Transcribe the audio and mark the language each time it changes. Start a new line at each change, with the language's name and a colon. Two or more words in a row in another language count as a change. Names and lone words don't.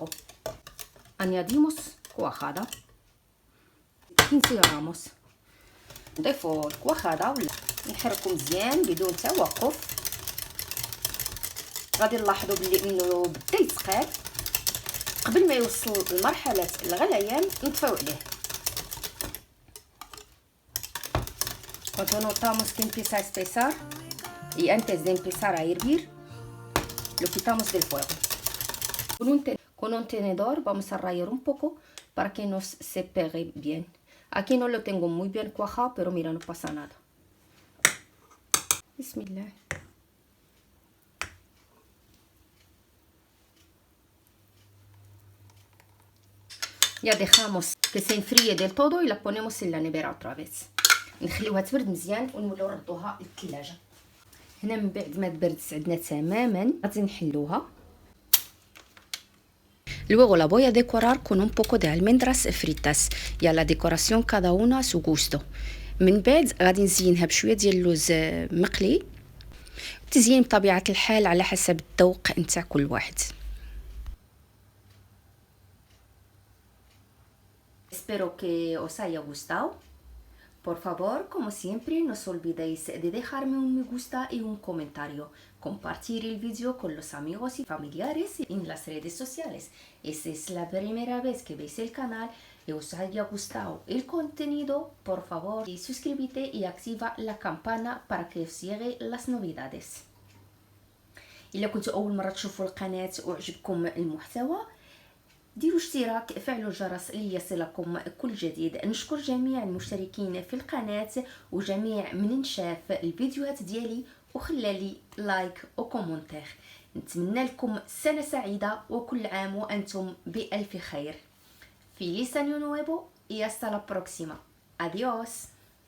Spanish: Añadimos cuajada 15 غراموس.
Arabic: نضيفوا الكواخاده ولا نحركو مزيان بدون توقف. غادي نلاحظوا بلي انه بدا يتقاد. قبل ما يوصل لمرحله الغليان نطفيو عليه.
Spanish: Cuando notamos que empieza a espesar y antes de empezar a hervir lo quitamos del fuego. Con un tenedor vamos a rallar un poco para que nos se pegue bien. Aquí no lo tengo muy bien cuajado, pero mira, no pasa nada. Bismillah. Ya dejamos que se enfríe del todo y la ponemos en la nevera otra vez.
Arabic: نخليوها تبرد مزيان ونوليو نردوها للثلاجه. هنا من بعد ما تبرد عندنا تماما غادي نحلوها.
Spanish: Luego la voy a decorar con un poco de almendras fritas y a la decoración cada una a su gusto.
Arabic: من بعد غادي نزينها بشويه ديال اللوز مقلي. التزيين بطبيعه الحال على حسب الذوق نتاع كل واحد.
Spanish: Espero que os haya gustado. Por favor, como siempre, no os olvidéis de dejarme un me gusta y un comentario. Compartir el vídeo con los amigos y familiares en las redes sociales. Y si es la primera vez que veis el canal y os haya gustado el contenido, por favor, suscríbete y activa la campana para que os lleguen las novedades.
Arabic: إلا كنتوا أول مرة تشوفوا القناة وعجبكم المحتوى ديروا اشتراك، فعلوا الجرس ليصلكم كل جديد. نشكر جميع المشتركين في القناة وجميع من شاف الفيديوهات ديالي وخلالي لايك وكومنتير. نتمنى لكم سنة سعيدة وكل عام وأنتم بألف خير.
Spanish: Feliz año nuevo y hasta la próxima. Adiós.